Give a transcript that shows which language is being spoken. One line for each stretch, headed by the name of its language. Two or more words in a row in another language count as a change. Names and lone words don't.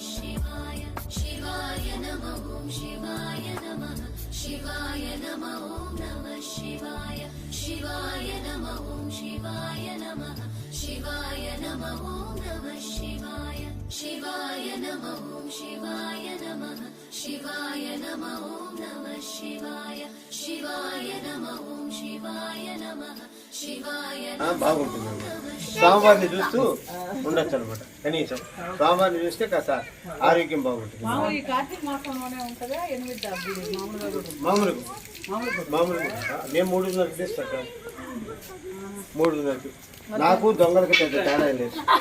Sanskrit: शिवाय शिवाय नमः ॐ शिवाय नमः शिवाय नमः ॐ नमः शिवाय शिवाय नमः ॐ शिवाय नमः शिवाय नमः ॐ नमः शिवाय शिवाय नमः ॐ शिवाय नमः शिवाय नमः ॐ नमः शिवाय शिवाय नमः ॐ शिवाय नमः शिवाय
Telugu: బాగుంటుంది. స్వామివారిని చూస్తూ ఉండొచ్చు అనమాట. కనీసం స్వామివారిని చూస్తే కాస్త ఆరోగ్యం బాగుంటుంది. ఈ కార్తీక మాసంలోనే ఉంటుందా 8 మామూలుగా మేము 3:30 తీస్తాక 3:30 నాకు దొంగలకు పెద్ద తేడా లేదు.